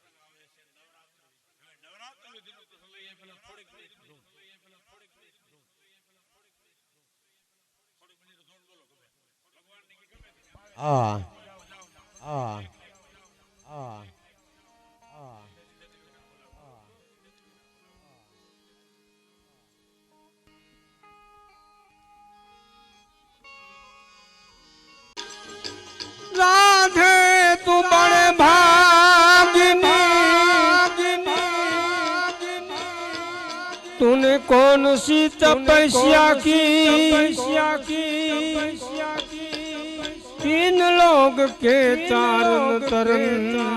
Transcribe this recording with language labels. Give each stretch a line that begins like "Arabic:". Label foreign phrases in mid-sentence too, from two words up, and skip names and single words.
Gujarati: નવરાત્ર વિધિનો પ્રસંગ લઈએ પેલા થોડીક મિનિટ ધૂન બોલો. ભગવાનની કે ગમે આ આ આ આ
Hindi: राधे तू बड़े भागिनी तूने कौन सी तपस्या की तीन लोग के चारण तरन